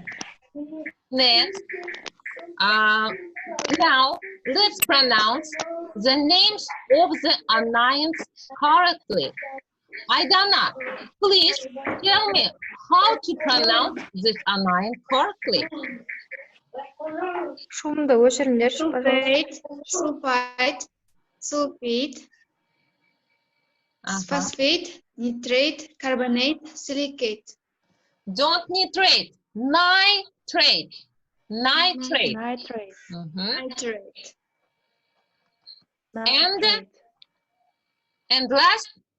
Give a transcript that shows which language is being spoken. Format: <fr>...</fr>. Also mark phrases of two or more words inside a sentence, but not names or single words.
<en>Next, now let's pronounce the names of the anions correctly. Aidana, please tell me how to pronounce this anion correctly.</en> <kk>Шумды өшіріңдерші, пожалуйста.</kk> <en>Sulfate, sulfate, phosphate, nitrate, carbonate, silicate. Don't nitrate, nitrate, nitrate. Nitrate. Nitrate. And last,</en>